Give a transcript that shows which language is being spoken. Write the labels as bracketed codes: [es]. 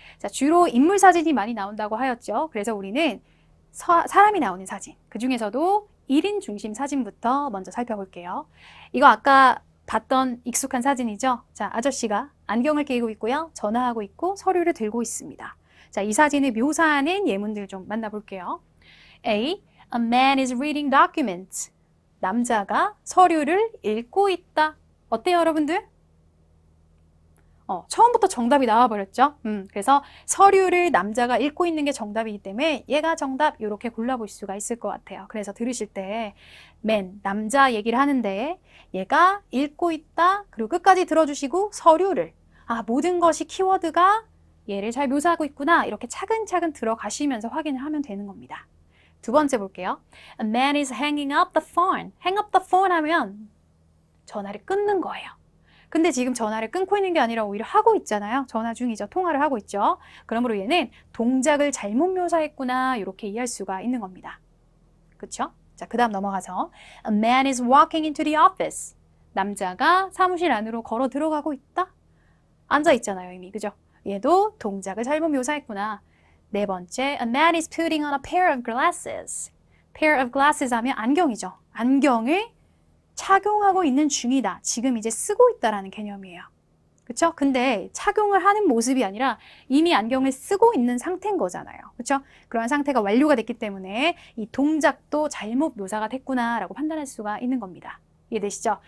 [ko] 자, 주로 인물 사진이 많이 나온다고 하였죠. 그래서 우리는 사람이 나오는 사진, 그 중에서도 1인 중심 사진부터 먼저 살펴볼게요. 이거 아까 봤던 익숙한 사진이죠. 자, 아저씨가 안경을 끼고 있고요. 전화하고 있고 서류를 들고 있습니다. 자, 이 사진을 묘사하는 예문들 좀 만나볼게요. [en] A. A man is reading documents. [ko] 남자가 서류를 읽고 있다. 어때요, 여러분들? 처음부터 정답이 나와버렸죠. 그래서 서류를 남자가 읽고 있는 게 정답이기 때문에 얘가 정답 이렇게 골라볼 수가 있을 것 같아요. 그래서 들으실 때 man, 남자 얘기를 하는데 얘가 읽고 있다. 그리고 끝까지 들어주시고 서류를. 모든 것이 키워드가 얘를 잘 묘사하고 있구나. 이렇게 차근차근 들어가시면서 확인을 하면 되는 겁니다. 두 번째 볼게요. [en] A man is hanging up the phone. [ko] hang up the phone 하면 전화를 끊는 거예요. 근데 지금 전화를 끊고 있는 게 아니라 오히려 하고 있잖아요. 전화 중이죠. 통화를 하고 있죠. 그러므로 얘는 동작을 잘못 묘사했구나 이렇게 이해할 수가 있는 겁니다. 그렇죠? [en] 자, 그 다음 넘어가서 A man is walking into the office. [ko] 남자가 사무실 안으로 걸어 들어가고 있다. 앉아 있잖아요, 이미. 그죠? 얘도 동작을 잘못 묘사했구나. [en] 네 번째, A man is putting on a pair of glasses. [ko] pair of glasses 하면 안경이죠. 안경을 착용하고 있는 중이다. 지금 이제 쓰고 있다라는 개념이에요. 그렇죠? 근데 착용을 하는 모습이 아니라 이미 안경을 쓰고 있는 상태인 거잖아요. 그렇죠? 그러한 상태가 완료가 됐기 때문에 이 동작도 잘못 묘사가 됐구나라고 판단할 수가 있는 겁니다. 이해되시죠?